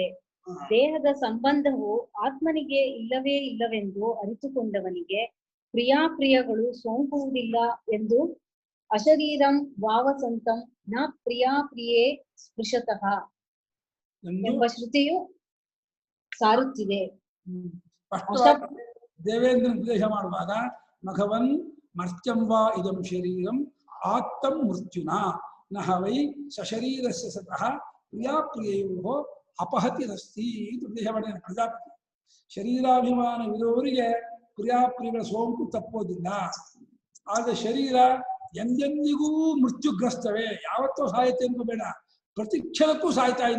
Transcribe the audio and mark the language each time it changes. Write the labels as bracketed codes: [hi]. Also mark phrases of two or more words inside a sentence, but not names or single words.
[kn] ದೇಹದ ಸಂಬಂಧವು ಆತ್ಮನಿಗೆ ಇಲ್ಲವೇ ಇಲ್ಲವೆಂದು ಅರಿತುಕೊಂಡವನಿಗೆ ಪ್ರಿಯಾಪ್ರಿಯಗಳು ಸೋಂಕುವುದಿಲ್ಲ ಎಂದು [sa] ಅಶರೀರಂ ವಾವಸಂತಂ ನ ಪ್ರಿಯಾಪ್ರಿಯೇ ಸ್ಪೃಶತಃ [kn] ಎಂಬ ಶ್ರುತಿಯು ಸಾರುತ್ತಿದೆ. ದೇವೇಂದ್ರ ಉಪದೇಶ ಮಾಡುವಾಗ [sa] ಮಘವನ್ ಮರ್ತ್ಯಂ ವಾ ಇದಂ ಶರೀರಂ ಆತ್ತಂ ಮೃತ್ಯುನ ನಹ ವೈ ಸಶರೀರಸ್ಯ ಸತಃ ಪ್ರಿಯಾಪ್ರಿಯೋ ಅಪಹತಿರಸ್ತಿ [kn] ಅಂತ ಪ್ರಜಾಪತಿ. ಶರೀರಾಭಿಮಾನವಿರುವವರಿಗೆ ಪ್ರಿಯಾಪ್ರಿಯಗಳ ಸೋಂಕು ತಪ್ಪೋದಿಲ್ಲ. ಆದ್ರೆ ಶರೀರ ಎಂದೆಂದಿಗೂ ಮೃತ್ಯುಗ್ರಸ್ತವೇ, ಯಾವತ್ತೂ ಸಾಯುತ್ತೆ ಅನ್ಕೋಬೇಡ, ಪ್ರತಿ ಕ್ಷಣಕ್ಕೂ ಸಾಯ್ತಾ ಇದೆ.